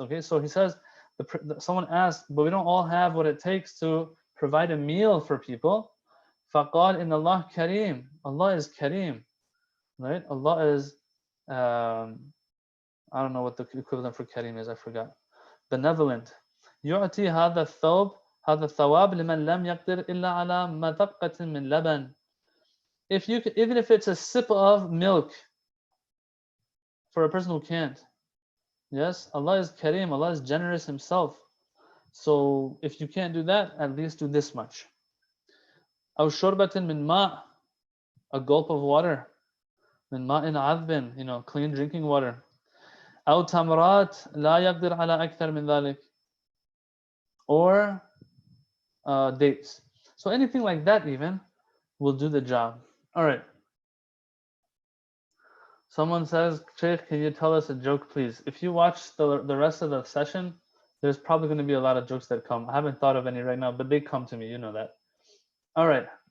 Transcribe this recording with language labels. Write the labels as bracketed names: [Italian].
[English] Okay, so he says, someone asked, but we don't all have what it takes to provide a meal for people. [Arabic] فَقَالْ إِنَّ اللَّهَ كَرِيمٌ. [English] Allah is Kareem, right? Allah is, I don't know what the equivalent for Kareem is, I forgot. Benevolent. [Arabic] يُعْتِي هَذَا الثَّوْبِ هذا الثواب لمن لم يقدر إلا على مذقة من لبن. [English] Even if it's a sip of milk for a person who can't. Yes, Allah is Kareem, Allah is generous Himself. So if you can't do that, at least do this much. [Arabic] أو شربة من ماء, [English] a gulp of water. [Arabic] من ماء عذب, [English] clean drinking water. [Arabic] أو تمرات لا يقدر على أكثر من ذلك. [English] Or dates. So anything like that even will do the job. All right. Someone says, Shaykh, can you tell us a joke, please? If you watch the rest of the session, there's probably going to be a lot of jokes that come. I haven't thought of any right now, but they come to me. You know that. All right.